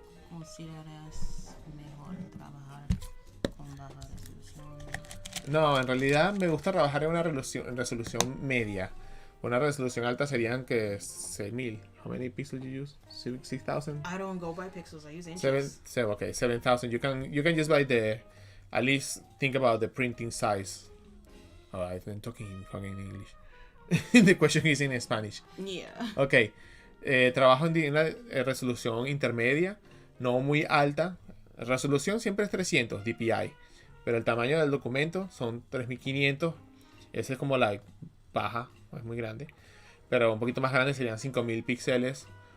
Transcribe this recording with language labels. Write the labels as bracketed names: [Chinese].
[Spanish] Considerarás mejor trabajar con baja resolución. No, en realidad me gusta trabajar en resolución media. Una resolución alta serían que 6000. [English] How many pixels you use? 6,000? I don't go by pixels. I use inches. 7,000. You can just buy at least think about the printing size. Oh, I've been talking in fucking English. The question is in Spanish. Yeah. Okay. [Spanish] Trabajo en una resolución intermedia, no muy alta. Resolución siempre es 300 dpi, pero el tamaño del documento son 3500. Ese es como la baja, no es muy grande. Pero un poquito más grande serían 5000 píxeles.